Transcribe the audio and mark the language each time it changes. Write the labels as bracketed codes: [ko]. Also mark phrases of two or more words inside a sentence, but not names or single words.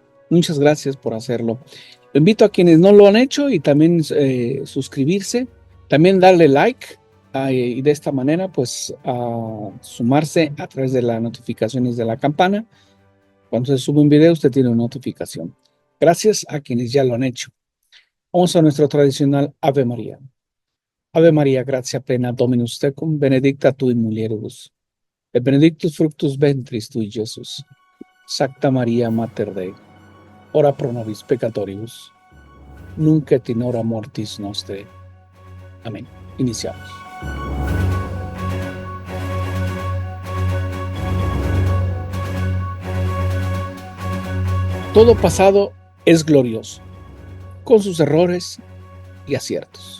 [es] Muchas gracias por hacerlo. Lo invito a quienes no lo han hecho y también suscribirse, también darle like y de esta manera pues sumarse a través de las notificaciones de la campana. Cuando se sube un video usted tiene una notificación. Gracias a quienes ya lo han hecho. Vamos a nuestro tradicional Ave María. [la] Ave María, gracia plena, Dominus tecum, benedicta tu in mulieribus, et benedictus fructus ventris tui, Jesús. Sacta María, Mater Dei, ora pro nobis peccatoribus, nunc et in hora mortis nostrae. [es] Amén. Iniciamos. Todo pasado es glorioso, con sus errores y aciertos.